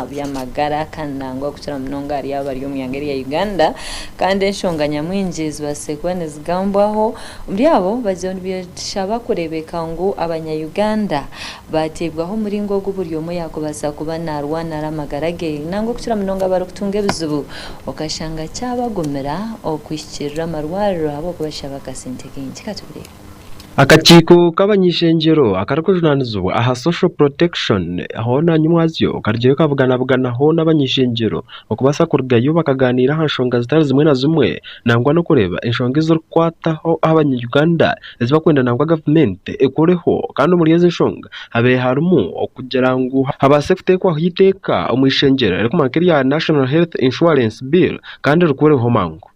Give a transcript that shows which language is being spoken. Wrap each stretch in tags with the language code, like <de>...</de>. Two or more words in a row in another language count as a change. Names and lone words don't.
<nyn>by'amagara kanangwa kukira munonga hari abari omu yangeri ya Uganda kandi enshonga nyamwingi zibase kuba nizigambwaho muri abo baje nibishaba kurebeka ngu abanya-Uganda batebwaho muringo g'oburi omu yakubasa kuba narwana amagara ge nangwa kukira munonga bari kutunga ebizibu okashanga cyabagomera okwishikirira amarwariro abo kubashaba kasente Akakiiko k'abanyishenjero akarakujunanizibwa aha</nyn> <en>social protection</en> <nyn>aho nanyumwazyo karigire kavuganaho n'abanyishenjero okubasa kurugayo bakaganira aha nshonga zitari zimwe na zimwe nangwa no kureba enshonga ezirikwataho abanya-Uganda ezibakwenda nangwa government ekoreho kandi muri ezi nshonga habe harimu okugira ngu habase kuteekwaho iteka omwishenjero erikumakiri ya National Health Insurance Bill kandi rikureho mangu.</nyn>